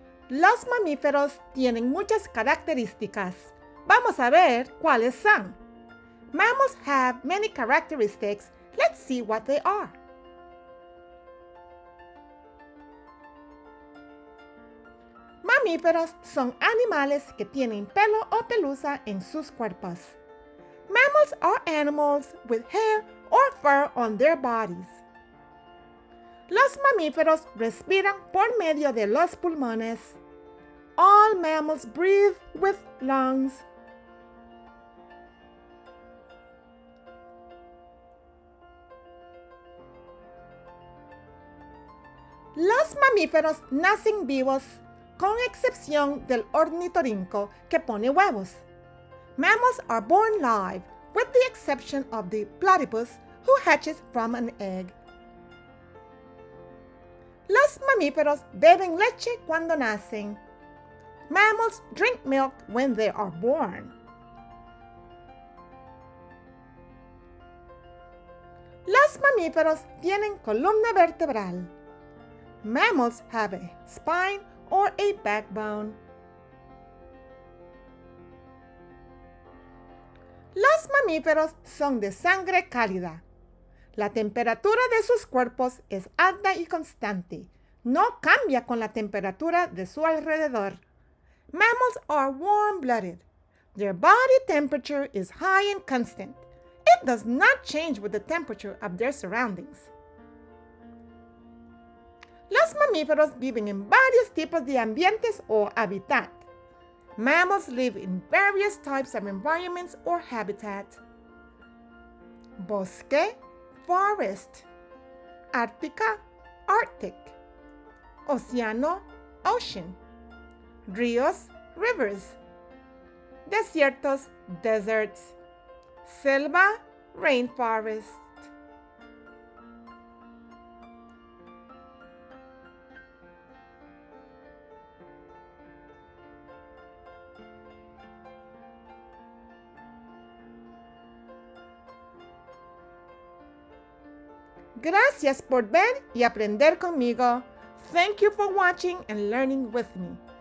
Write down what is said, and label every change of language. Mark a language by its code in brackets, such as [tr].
[es] Los mamíferos tienen muchas características. Vamos a ver cuáles son. [en] Mammals have many characteristics. Let's see what they are. [es] Mamíferos son animales que tienen pelo o pelusa en sus cuerpos. [en] Mammals are animals with hair or fur on their bodies. [es] Los mamíferos respiran por medio de los pulmones. [en] All mammals breathe with lungs. [es] Los mamíferos nacen vivos, con excepción del ornitorrinco que pone huevos. [en] Mammals are born live, with the exception of the platypus who hatches from an egg. [es] Los mamíferos beben leche cuando nacen. [en] Mammals drink milk when they are born. [es] Los mamíferos tienen columna vertebral. [en] Mammals have a spine or a backbone. [es] Los mamíferos son de sangre cálida. La temperatura de sus cuerpos es alta y constante. No cambia con la temperatura de su alrededor. [en] Mammals are warm-blooded. Their body temperature is high and constant. It does not change with the temperature of their surroundings. [es] Los mamíferos viven en varios tipos de ambientes o hábitat. [en] Mammals live in various types of environments or habitat. [es] Bosque, forest. Ártica, Arctic. Océano, ocean. Ríos, rivers. Desiertos, deserts. Selva, rainforest. Gracias por ver y aprender conmigo. [en] Thank you for watching and learning with me.